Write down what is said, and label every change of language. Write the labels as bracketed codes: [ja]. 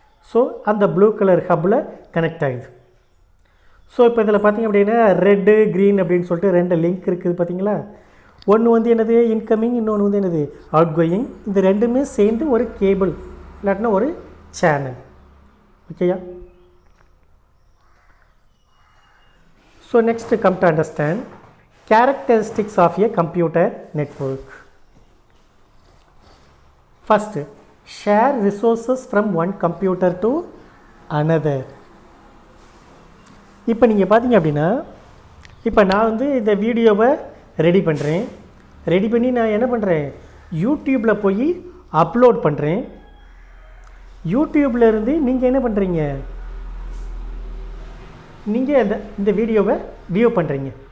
[ta] So அந்த blue colour ஹப்பில் connect ஆகுது. So இப்போ இதில் பார்த்திங்க அப்படின்னா ரெட்டு க்ரீன் அப்படின்னு சொல்லிட்டு 2 லிங்க் இருக்குது பார்த்தீங்களா. ஒன்று வந்து என்னது இன்கமிங், இன்னொன்று வந்து என்னது அவுட் கோயிங். இந்த ரெண்டுமே சேர்ந்து ஒரு கேபிள் இல்லாட்டினா ஒரு சேனல். ஓகேயா. [en] So next come to understand characteristics of a computer network. First, share resources from one computer to another. [ta] இப்போ நீங்கள் பார்த்தீங்க அப்படின்னா இப்போ நான் வந்து இந்த வீடியோவை ரெடி பண்ணுறேன். ரெடி பண்ணி நான் என்ன பண்ணுறேன், யூடியூப்பில் போய் அப்லோட் பண்ணுறேன். யூடியூப்பில் இருந்து நீங்கள் என்ன பண்ணுறீங்க, நீங்கள் இந்த வீடியோவை வியூ பண்ணுறீங்க.